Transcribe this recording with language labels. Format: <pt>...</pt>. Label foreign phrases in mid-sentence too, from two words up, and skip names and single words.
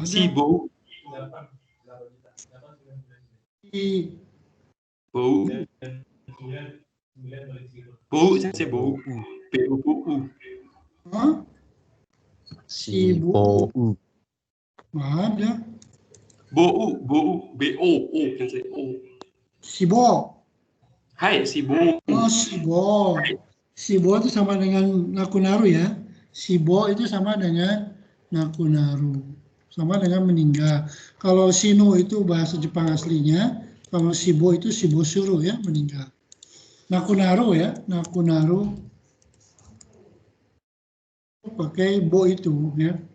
<id>Shibu. Bau. Bau, saya bau. B-U-U. Hah? Shibu? Ada. Bau, bau, B-O-O. O. Shibo. Hai, Shibu. Oh, Shibo. Shibo itu sama dengan Nakunaru ya. Shibo itu sama dengan Nakunaru. Sama dengan meninggal. Kalau Shino itu bahasa Jepang aslinya. Kalau Shibo itu Shibosuru ya, meninggal. Nakunaru ya, Nakunaru. Pakai bo itu ya.</id>